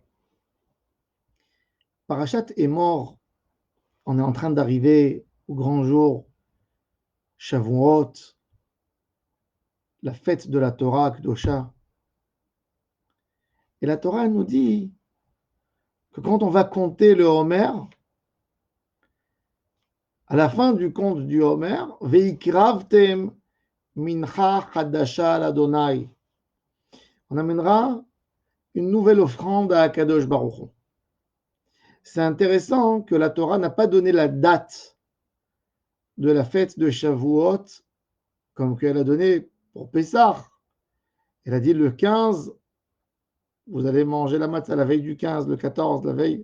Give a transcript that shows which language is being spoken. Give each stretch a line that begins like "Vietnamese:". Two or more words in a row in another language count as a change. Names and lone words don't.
French: Parashat est mort, on est en train d'arriver au grand jour Shavuot, la fête de la
Hebrew: תורה קדושה.
French: Et la Torah nous dit que quand on va compter le Homer, à la fin du conte du Homer,
Hebrew: והקרבתם מנחה חדשה לה,
French: on amènera une nouvelle offrande à
Hebrew: הקדוש ברוך הוא.
French: C'est intéressant que la Torah n'a pas donné la date de la fête de Shavuot comme qu'elle a donné pour Pessah. Elle a dit le 15, vous allez manger la matzah la veille du 15, le 14, la veille.